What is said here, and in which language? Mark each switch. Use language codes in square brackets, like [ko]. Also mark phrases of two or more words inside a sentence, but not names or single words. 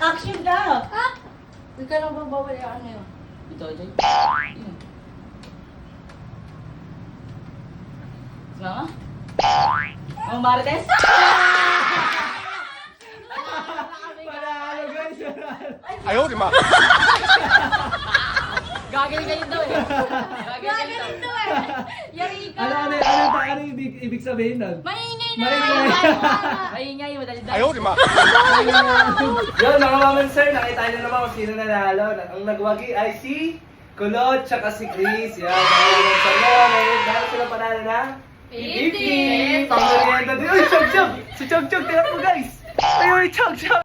[tl] Huwag ka lang babawal yung ano yun. Ito, Jay. Mama? Ang Marites? Panalo guys! [zh] 哎呦我的妈！ [tl] Gagaling kayo daw eh. Gagaling Gagaling daw. to eh. Yari ka. Ano ibig sabihin nun? Maingay na. Maingay. Maingay, madali [zh] 哎呦我的妈！ [tl] Yun, mga [en] mama and sir, [tl] nakita nyo naman kung sino nanalo. Ang nagwagi ay si Kulot tsaka si Chris. Yan, mga [en] mama and sir. [tl] Ngayon, dahil sila panalo na 50. Pang-merienda din. Uy, Chog Chog! Si Chog Chog, tingnan mo guys! Ay, Chog Chog!